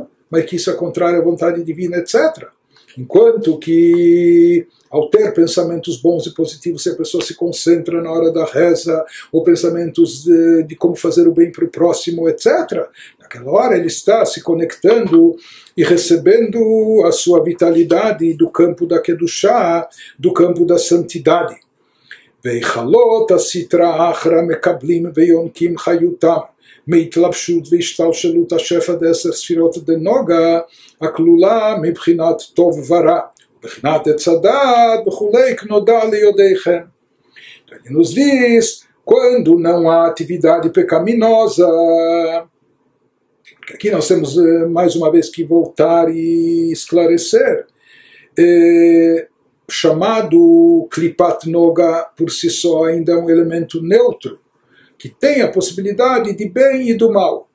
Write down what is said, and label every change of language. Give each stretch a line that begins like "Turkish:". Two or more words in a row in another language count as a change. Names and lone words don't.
Portuguese: Mas que isso é contrário à vontade divina, etc. Enquanto que, ao ter pensamentos bons e positivos, se a pessoa se concentra na hora da reza, ou pensamentos de como fazer o bem para o próximo, etc., naquela hora ele está se conectando e recebendo a sua vitalidade do campo da Kedushá, do campo da santidade.
Hebrew: והיכלות הסטרא אחרא מקבלים ויונקים חיותם מהתלבשות והשתלשלות השפע ד10 ספירות דנוגה הכלולה מבחינת טוב ורע, מבחינת עץ הדעת וכולי כנודע ליודעיכם.
Portuguese: Ele nos diz, quando não há atividade pecaminosa, aqui nós temos mais uma vez que voltar e esclarecer, chamado
Hebrew: קליפת נוגה
Portuguese: por si só ainda é um elemento neutro, que tem a possibilidade de bem e do mal.